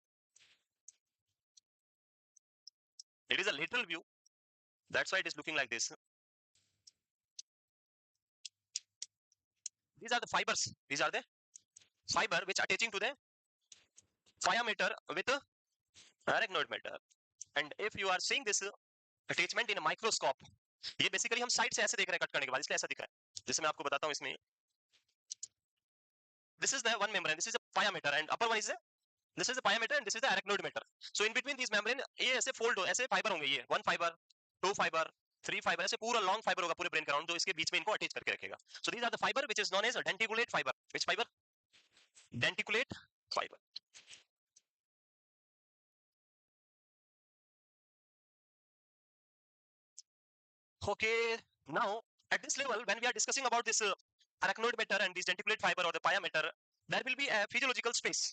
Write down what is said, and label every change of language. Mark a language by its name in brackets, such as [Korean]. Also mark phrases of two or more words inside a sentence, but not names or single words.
[English] It is a lateral view, that's why it is looking like this. These are the fibers. These are the fiber which attaching to the pyometer with arachnoid matter. And if you are seeing this attachment in a microscope, [Hindi] ये बेसिकली हम साइड से ऐसे देख रहे हैं कट करने के बाद, इसलिए ऐसा दिख रहा है. जैसे मैं आपको बताता हूँ इसमें, [English] this is the one membrane, this is a pyometer, and upper one is a, this is the pyometer and this is the arachnoid matter. So in between these membrane [Hindi] ये ऐसे fold हो, ऐसे फाइबर होंगे, ये [English] one fiber, two fiber, three fiber, [Hindi] ऐसे पूरा [English] long fiber [Hindi] होगा पूरे brain का राउंड, जो इसके बीच में इनको अटैच करके रखेगा. [English] So these are the fiber which is known as a denticulate fiber. Which fiber? Denticulate fiber. Okay, now at this level, when we are discussing about this arachnoid matter and this denticulate fiber or the pyometer, there will be a physiological space.